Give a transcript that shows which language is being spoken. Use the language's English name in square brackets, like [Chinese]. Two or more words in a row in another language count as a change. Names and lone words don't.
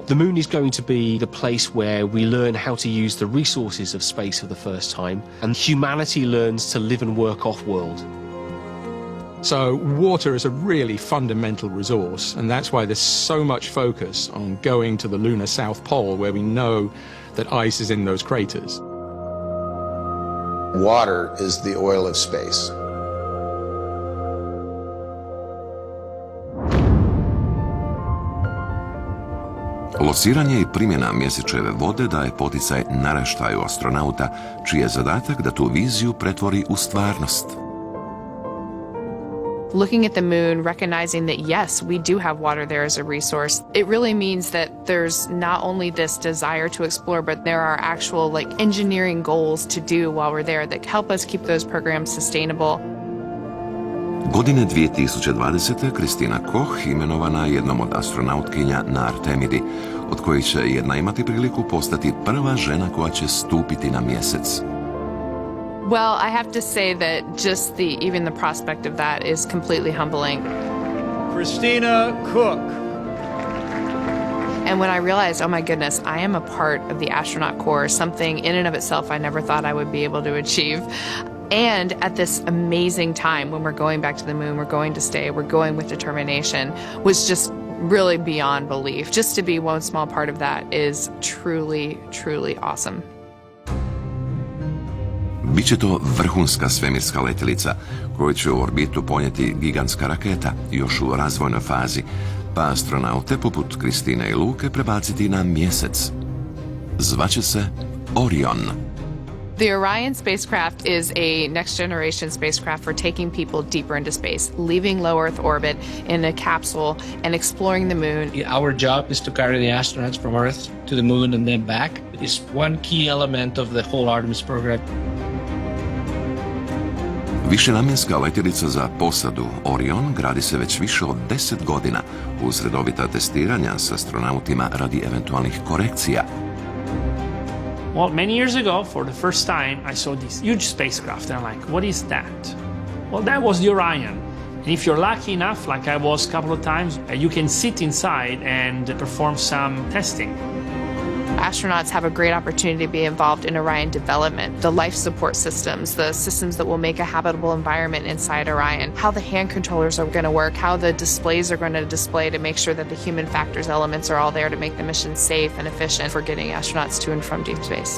[English] The moon is going to be the place where we learn how to use the resources of space for the first time, and humanity learns to live and work off-world. So water is a really fundamental resource, and that's why there's so much focus on going to the lunar South Pole, where we know that ice is in those craters. Water is the oil of space. [Croatian] Lociranje i primjena mjesečeve vode daje poticaj naraštaju astronauta, čiji je zadatak da tu viziju pretvori u stvarnost. [English] Looking at the moon, recognizing that yes, we do have water there as a resource, it really means that there's not only this desire to explore, but there are actual engineering goals to do while we're there that help us keep those programs sustainable. [Croatian] Godine 2020. Kristina Koch imenovana jednom od astronautkinja na Artemidi, od kojih će jedna imati priliku postati prva žena koja će stupiti na mjesec. [English] Well, I have to say that just even the prospect of that is completely humbling. Christina Cook. And when I realized, oh my goodness, I am a part of the astronaut corps, something in and of itself I never thought I would be able to achieve. And at this amazing time when we're going back to the moon, we're going to stay, we're going with determination, was just really beyond belief. Just to be one small part of that is truly, truly awesome. [Croatian] Biće to vrhunska svemirska letjelica koju će u orbitu ponijeti gigantska raketa još u razvojnoj fazi, pa astronaute poput Kristine i Luke prebaciti na mjesec. Zvaće se Orion. [English] The Orion spacecraft is a next-generation spacecraft for taking people deeper into space, leaving low Earth orbit in a capsule and exploring the moon. Our job is to carry the astronauts from Earth to the moon and then back. It's one key element of the whole Artemis program. [Croatian] Višenamjenska letjelica za posadu Orion gradi se već više od 10 godina uz redovita testiranja s astronautima radi eventualnih korekcija. [English] Well, many years ago, for the first time, I saw this huge spacecraft, and I'm like, what is that? Well, that was the Orion. And if you're lucky enough, like I was a couple of times, you can sit inside and perform some testing. Astronauts have a great opportunity to be involved in Orion development, the life support systems, the systems that will make a habitable environment inside Orion, how the hand controllers are going to work, how the displays are going to display to make sure that the human factors elements are all there to make the mission safe and efficient for getting astronauts to and from deep space.